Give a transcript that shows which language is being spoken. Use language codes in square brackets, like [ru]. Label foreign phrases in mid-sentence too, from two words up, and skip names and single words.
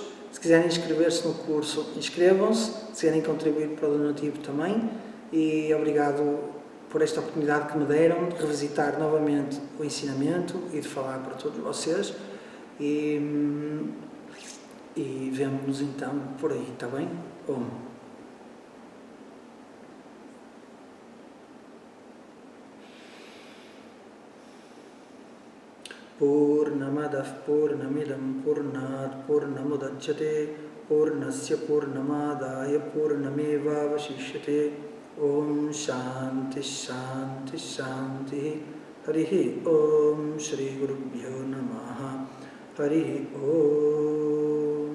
[pt] Se quiserem inscrever-se no curso, inscrevam-se. Se quiserem contribuir para o donativo também. E obrigado por esta oportunidade que me deram de revisitar novamente o ensinamento e de falar para todos vocês. E vemo-nos então por aí, está bem? [sa] Purnamadav Purnamidam Purnat Purnamudachyate Purnasya Purnamadaya Purnameva Vashishyate Om Shanti Shanti Shanti Harihi Om Shri Gurubhyo Namaha Harihi Om.